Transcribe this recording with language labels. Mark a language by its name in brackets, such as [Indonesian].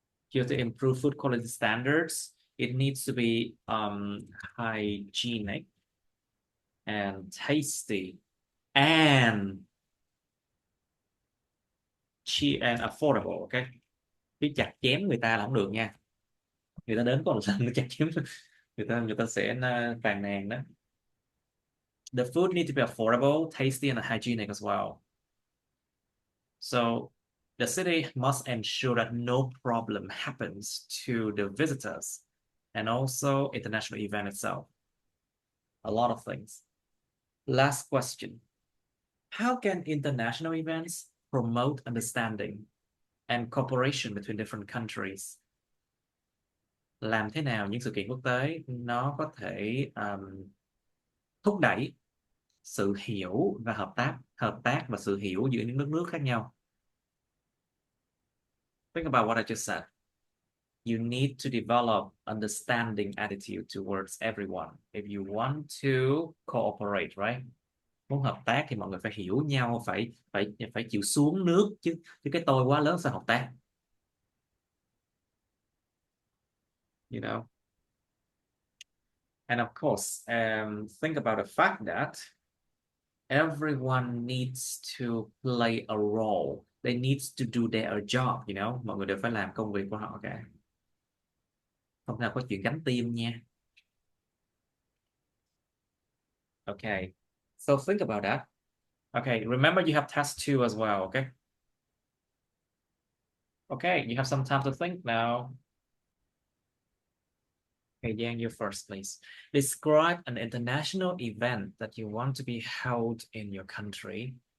[English] You have to improve food quality standards. It needs to be hygienic and tasty and cheap and affordable. [Vietnamese] Okay, cái chặt chém người ta là không được nha. Người ta đến có một lần nó chặt chém người ta sẽ phàn nàn đó. [English] The food needs to be affordable, tasty, and hygienic as well. So the city must ensure that no problem happens to the visitors and also international event itself. A lot of things. Last question. How can international events promote understanding and cooperation between different countries? [Vietnamese] Làm thế nào những sự kiện quốc tế nó có thể thúc đẩy sự hiểu và hợp tác và sự hiểu giữa những đất nước khác nhau? [English] Think about what I just said. You need to develop understanding attitude towards everyone if you want to cooperate, right? [Vietnamese] Muốn hợp tác thì mọi người phải hiểu nhau, phải chịu xuống nước chứ cái tôi quá lớn sao hợp tác? [English] And of course, think about the fact that everyone needs to play a role. They need to do their job, [Vietnamese] Mọi người đều phải làm công việc của họ cả. Không nào có chuyện gánh team nha. [English] Okay, so think about that. Okay, remember you have test 2 as well, okay? Okay, you have some time to think now. Okay, Giang, you first, please. Describe an international event that you want to be held in your country.